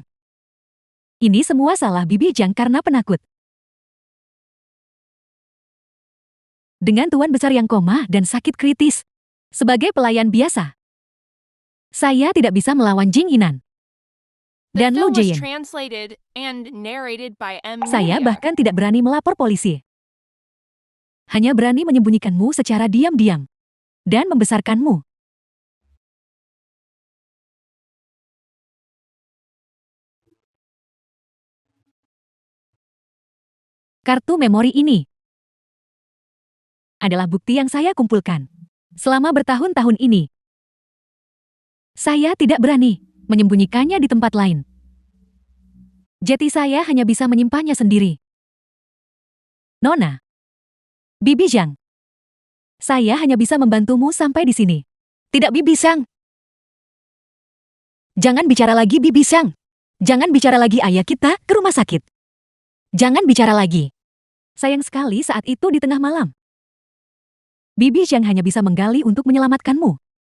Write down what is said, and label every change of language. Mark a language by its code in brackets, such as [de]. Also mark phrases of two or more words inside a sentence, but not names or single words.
[id] Ini semua salah Bibi Zhang karena penakut. Dengan tuan besar yang koma dan sakit kritis, sebagai pelayan biasa, saya tidak bisa melawan Jing Yinan dan Lu [en] film was [id] Jian. [en] translated and narrated by M. [id] Saya [en] Media. [id] bahkan tidak berani melapor polisi. Hanya berani menyembunyikanmu secara diam-diam dan membesarkanmu. Kartu memori ini adalah bukti yang saya kumpulkan selama bertahun-tahun ini. Saya tidak berani menyembunyikannya di tempat lain. Jadi saya hanya bisa menyimpannya sendiri. Nona. Bibi Zhang. Saya hanya bisa membantumu sampai di sini. Tidak Bibi Zhang. Jangan bicara lagi Bibi Zhang. Jangan bicara lagi ayah kita ke rumah sakit. Jangan bicara lagi. Sayang sekali saat itu di tengah malam. Bibi Zhang hanya bisa menggali untuk menyelamatkanmu.